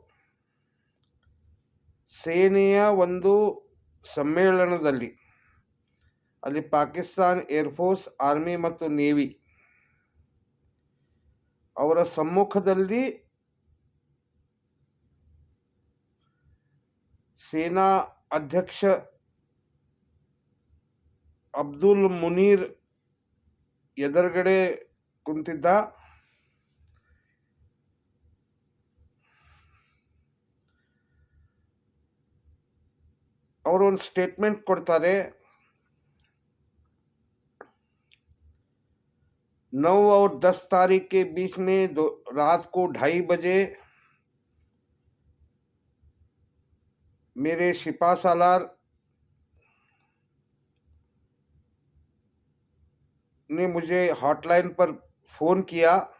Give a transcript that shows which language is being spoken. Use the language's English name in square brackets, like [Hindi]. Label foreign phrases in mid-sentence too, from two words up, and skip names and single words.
[Kannada] ಸೇನೆಯ ಒಂದು ಸಮ್ಮೇಳನದಲ್ಲಿ, ಅಲ್ಲಿ ಪಾಕಿಸ್ತಾನ್ ಏರ್ಫೋರ್ಸ್, ಆರ್ಮಿ ಮತ್ತು ನೇವಿ ಅವರ ಸಮ್ಮುಖದಲ್ಲಿ ಸೇನಾ ಅಧ್ಯಕ್ಷ ಅಬ್ದುಲ್ ಮುನೀರ್ ಎದುರುಗಡೆ ಕುಂತಿದ್ದ. ಅವರು ಒಂದು ಸ್ಟೇಟ್ಮೆಂಟ್ ಕೊಡ್ತಾರೆ. [Hindi] 9 और 10 तारीख के बीच में रात को 2:30 बजे मेरे शिपा सालार ने मुझे हॉटलाइन पर फ़ोन किया